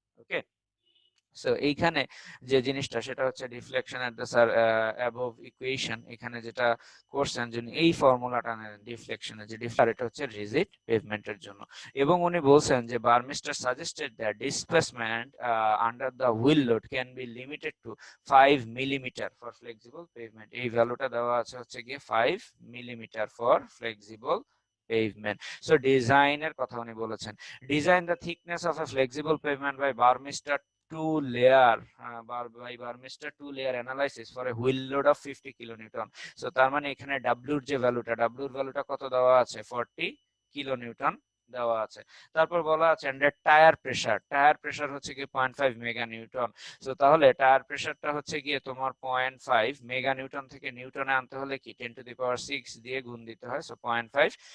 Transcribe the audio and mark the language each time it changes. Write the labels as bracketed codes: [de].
[bn] ওকে, so এইখানে যে জিনিসটা সেটা হচ্ছে deflection at the above equation, এখানে যেটা করছেন যে এই ফর্মুলাটা নেন ডিফ্লেকশনের, যে ডিফ্লেকশন এটা হচ্ছে রিজিড পেভমেন্টের জন্য। এবং উনি বলছেন যে [en] Burmister suggested that displacement under the wheel load can be limited to 5 millimetre for flexible pavement. [bn] এই ভ্যালুটা দেওয়া আছে হচ্ছে গিয়ে 5 millimetre for flexible pavement. [en] So [bn] ডিজাইনের কথা উনি বলেছেন, [en] Design the thickness of a flexible pavement by Burmister two layer by Burmester two layer analysis for a wheel load of 50 kilonewton. [bn] So তার মানে এখানে W এর যে ভ্যালুটা, W এর ভ্যালুটা কত দেওয়া আছে, 40 কিলোনিউটন দেওয়া আছে। তারপর বলা আছে আন্ডার টায়ার প্রেসার হচ্ছে কি 0.5 মেগা নিউটন। সো তাহলে টায়ার প্রেসারটা হচ্ছে গিয়ে তোমার 0.5 মেগা নিউটন থেকে নিউটনে আনতে হলে কি 10⁶ দিয়ে গুণ দিতে হয়, সো 0.5।